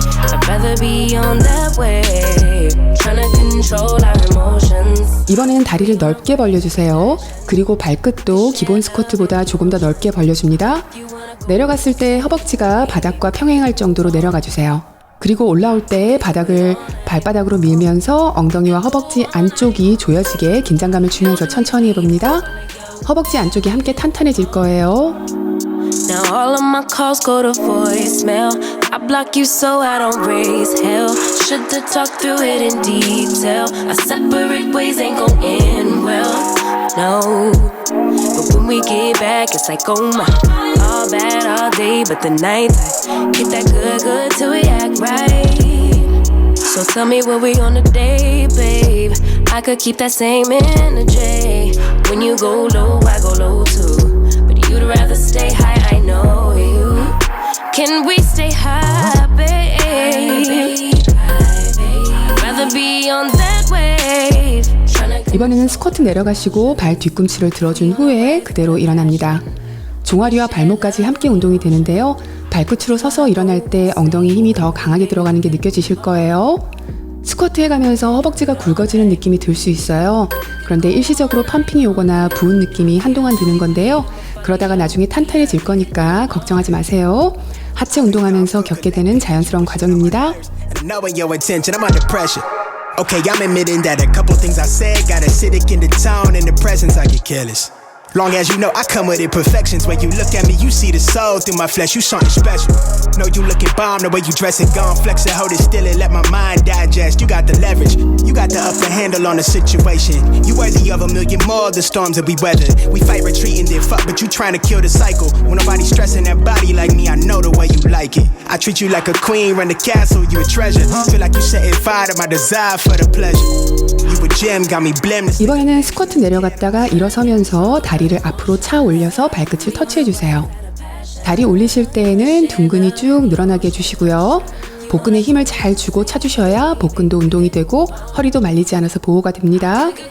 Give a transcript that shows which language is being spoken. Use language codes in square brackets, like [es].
[en] I'd rather be on that wave. Trying to control our emotions. [ko] 이번에는 다리를 넓게 벌려주세요. 그리고 발끝도 기본 스쿼트보다 조금 더 넓게 벌려줍니다. 내려갔을 때 허벅지가 바닥과 평행할 정도로 내려가 주세요. 그리고 올라올 때 바닥을 발바닥으로 밀면서 엉덩이와 허벅지 안쪽이 조여지게 긴장감을 주면서 천천히 해봅니다. 허벅지 안쪽이 함께 탄탄해질 거예요. [en] Now all of my calls go to voicemail. I block you so I don't raise hell. Should've talked through it in detail. Our separate ways ain't gon' end well. No, but when we get back, it's like, oh my. All bad all day, but the night get that good till we act right. So tell me what we on a day, babe. I could keep that same energy. When you go low, I go low too. But you'd rather stay high, I know you. Can we stay high, babe? I'd rather be on that wave. [ko] 이번에는 스쿼트 내려가시고 발 뒤꿈치를 들어준 후에 그대로 일어납니다. 종아리와 발목까지 함께 운동이 되는데요. 발끝으로 서서 일어날 때 엉덩이 힘이 더 강하게 들어가는 게 느껴지실 거예요. 스쿼트 해가면서 허벅지가 굵어지는 느낌이 들 수 있어요. 그런데 일시적으로 펌핑이 오거나 부은 느낌이 한동안 드는 건데요. 그러다가 나중에 탄탄해질 거니까 걱정하지 마세요. 하체 운동하면서 겪게 되는 자연스러운 과정입니다. [en] Knowing your intention, I'm under pressure. Okay, I'm admitting that a couple things I said got acidic in the tone. In the presence, I get careless. Long as you know I come with imperfections. When you look at me, you see the soul through my flesh. You something special. Know you looking bomb the way you dress and gone. Flex it, hold it still and let my mind digest. You got the leverage. You got the upper handle on the situation. You worthy of a million more of the storms that we weathered. We fight retreating, then fuck, but you trying to kill the cycle. When nobody stressing that body like me, I know the way you like it. I treat you like a queen, run the castle, you a treasure. Feel like you setting fire to my desire for the pleasure. You a gem, got me blameless. [ko] 이번에는 스쿼트 내려갔다가 일어서면서 다리를 앞으로 차 올려서 발끝을 터치해주세요. 다리 올리실 때에는 둥근이 쭉 늘어나게 해주시고요. 복근에 힘을 잘 주고 차주셔야 복근도 운동이 되고 허리도 말리지 않아서 보호가 됩니다.